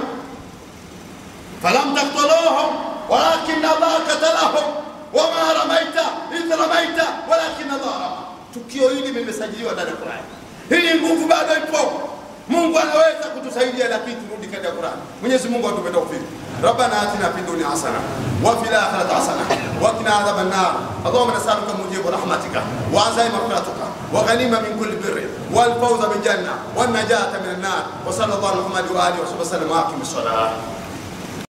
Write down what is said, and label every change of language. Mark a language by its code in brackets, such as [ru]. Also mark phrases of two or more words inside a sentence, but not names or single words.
[ar] فلم تقتلوهم ولكن الله قتلهم وما رميت إذ رميت ولكن الله رمى. [sw] Tukio hili limesajiliwa ndani ya Qur'an. Hii nguvu bado ipo. Mungu anaweza kutusaidia, lakini turudi katika Qur'an. Mwenyezi Mungu atupe tawfik. [ar] ربنا آتنا في الدنيا حسنة وفي الآخرة حسنة وقنا عذاب النار. اللهم نسألك مجيب رحمتك وعزائم مغفرتك وغنيمة من كل بر والفوز بالجنة والنجاة من النار. وصلى الله على محمد وآله وصحبه وسلم.